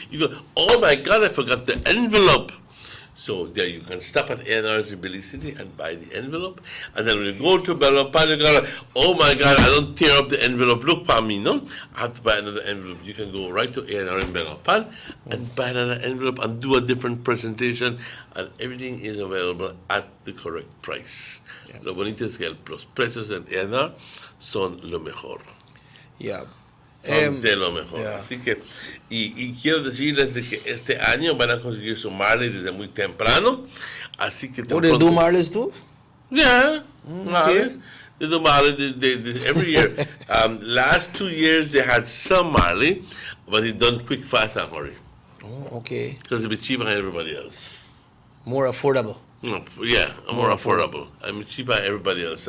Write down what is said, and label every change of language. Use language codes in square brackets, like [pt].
[en] You go, oh my God, I forgot the envelope. So there you can stop at A&R's in Belize City and buy the envelope. And then when you go to Belmopan, you go, oh my God, I don't tear up the envelope. Look for me, no? I have to buy another envelope. You can go right to A&R in Belmopan and buy another envelope and do a different presentation. And everything is available at the correct price. [es] Lo bonito es que los precios en A&R son lo mejor. [en] Yeah. [es] Son de lo mejor. [en] Yeah. [es] Así que, y quiero decirles de que este año van a conseguir su Marley desde muy temprano. Así que [en] Oh, they do Marleys too? Yeah. Okay. They do Marley they every year. Last 2 years they had some Marley, but they done quick, fast, and hurry. Oh, okay. Because it'll be cheaper than everybody else. More affordable. No, yeah, more affordable. I mean, cheaper than everybody else.